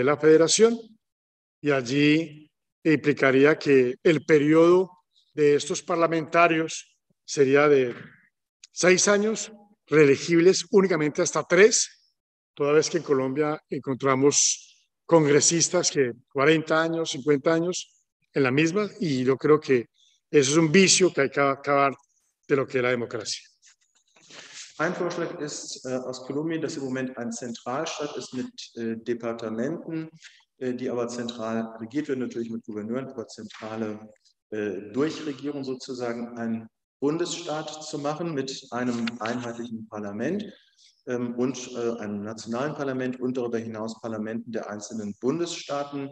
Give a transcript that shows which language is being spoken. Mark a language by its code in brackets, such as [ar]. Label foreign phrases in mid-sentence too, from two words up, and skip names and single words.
[es] la federación, y allí implicaría que el periodo de estos parlamentarios sería de 6 años, reelegibles únicamente hasta 3, toda vez que en Colombia encontramos congresistas que 40 años, 50 años en la misma, y yo creo que eso es un vicio que hay que acabar de lo que es la democracia. [de] Ein Vorschlag ist aus Kolumbien, dass im Moment ein Zentralstaat ist mit Departementen, die aber zentral regiert werden, natürlich mit Gouverneuren, aber zentrale Durchregierung sozusagen, einen Bundesstaat zu machen mit einem einheitlichen Parlament und einem nationalen Parlament und darüber hinaus Parlamenten der einzelnen Bundesstaaten.